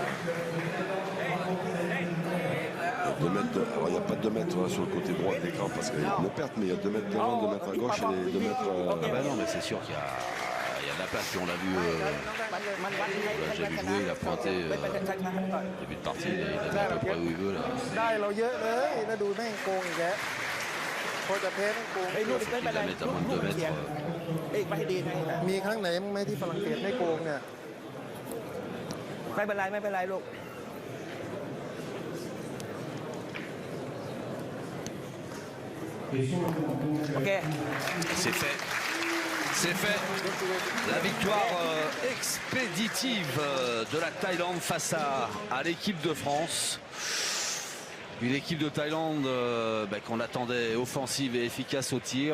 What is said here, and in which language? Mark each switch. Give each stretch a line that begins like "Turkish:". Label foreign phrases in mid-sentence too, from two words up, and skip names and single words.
French: Alors il n'y a pas 2 mètres sur le côté droit de l'écran parce qu'il y a une perte, mais il y a 2 mètres devant, 2 mètres à gauche et 2 mètres. Ah bah non, mais c'est sûr qu'il y a de la place. Puis on l'a vu, on l'a déjà vu jouer, il a pointé début de partie, il a mis à peu près où il veut là.
Thai: ได้เราเยอะเลยแล้วดูแม่งโกงอีกแล้วพอจะแพ้แม่งโกง
French: Il faut qu'il la mette à moins de 2 mètres.
Thai: เอ้ยไม่ให้ดีนะ มีครั้งไหนมั้งไหมที่ฝรั่งเศสไม่โกงเนี่ย ไม่เป็นไรไม่เป็นไรลูก โอเค
French: C'est fait. C'est fait. La victoire expéditive de la Thaïlande face à l'équipe de France. Une équipe de Thaïlande qu'on attendait offensive et efficace au tir.